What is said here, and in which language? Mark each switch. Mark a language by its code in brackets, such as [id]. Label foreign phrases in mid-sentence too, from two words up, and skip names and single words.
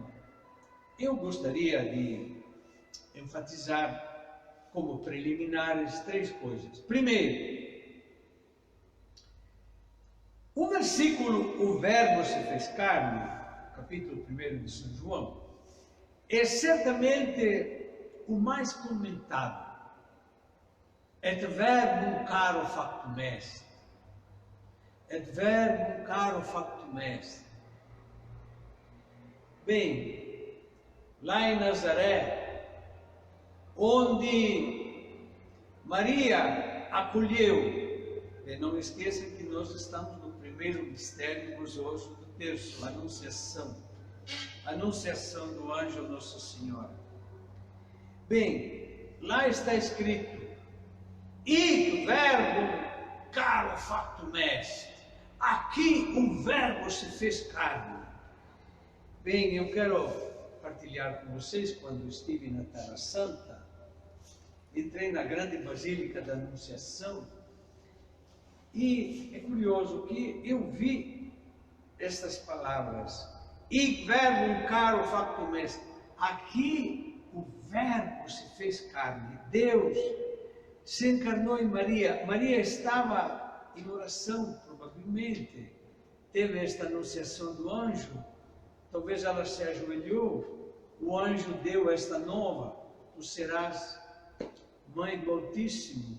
[pt] Eu gostaria de enfatizar, como preliminares, três coisas. Primeiro, versículo, o Verbo se fez carne, capítulo 1 de São João, é certamente o mais comentado. [la] Et verbum caro factum est. Et verbum caro factum est. [pt] Bem, lá em Nazaré, onde Maria acolheu, e não esqueçam que nós estamos no primeiro mistério gozoso do terço, a Anunciação do anjo Nossa Senhora. Bem, lá está escrito, [la] e verbo caro factum est. [pt] Aqui o verbo se fez carne. Bem, eu quero partilhar com vocês, quando estive na Terra Santa, entrei na grande Basílica da Anunciação, e é curioso que eu vi estas palavras, [la] e verbum caro factum est. [pt] Aqui o verbo se fez carne, Deus se encarnou em Maria. Maria estava em oração, provavelmente, teve esta anunciação do anjo, talvez ela se ajoelhou, o anjo deu esta nova, tu serás mãe do Altíssimo.